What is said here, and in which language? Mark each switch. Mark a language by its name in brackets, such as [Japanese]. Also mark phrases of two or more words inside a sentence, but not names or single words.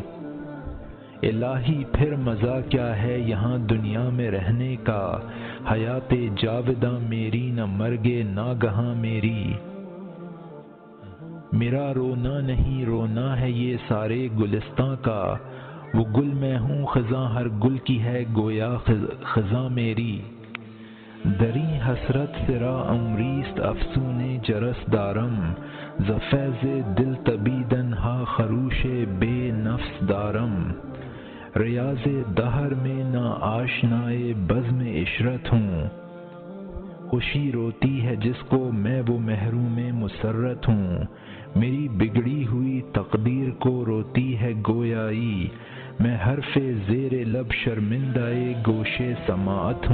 [Urdu] الہی پھر مزہ کیا ہے یہاں دنیا میں رہنے کا، حیات جاوداں میری نہ مرگ ناگہاں میری۔ میرا رونا نہیں رونا ہے یہ سارے گلستاں کا، وہ گل میں ہوں خزاں ہر گل کی ہے گویا خزاں میری۔ [Persian] دری حسرت سرا امریست افسون جرس دارم، ز فیض دل تبیدن ہا خروش بے نفس دارم۔ [Urdu] ریاض دہر میں نہ آشنائے بزم عشرت ہوں، خوشی روتی ہے جس کو میں وہ محروم مسرت ہوں، میری بگڑی ہوئی تقدیر کو روتی ہے گویائی، میں حرف زیر لب شرمندۂ گوشے سماعت